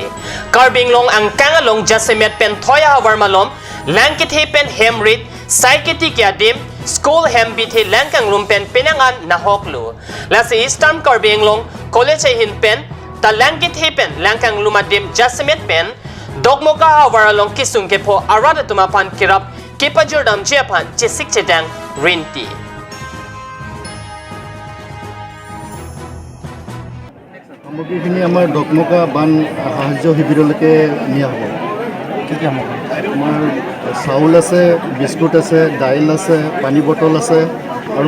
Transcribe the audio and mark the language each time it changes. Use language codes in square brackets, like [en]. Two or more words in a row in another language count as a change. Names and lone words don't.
[mjw] Karbing Long ang kangalong jasemet pen thoya hawar malom langkit he pen hemrit saikiti kyadim school hembit he langkang lumpen pinangan na hoklu lasi Eastern Karbing Long college hin pen ta langkit he pen langkang lumadim jasemet pen dogmoka hawar along kisung kepo arada tumapan kirap kipajurdam jiapan chisik chedang rinti [as] সামগ্ৰীখিনি আমাৰ ডকমকা বান সাহায্য শিবিৰলৈকে নিয়া হ'ব আমাৰ চাউল আছে বিস্কুট আছে দাইল আছে পানী বটল আছে আৰু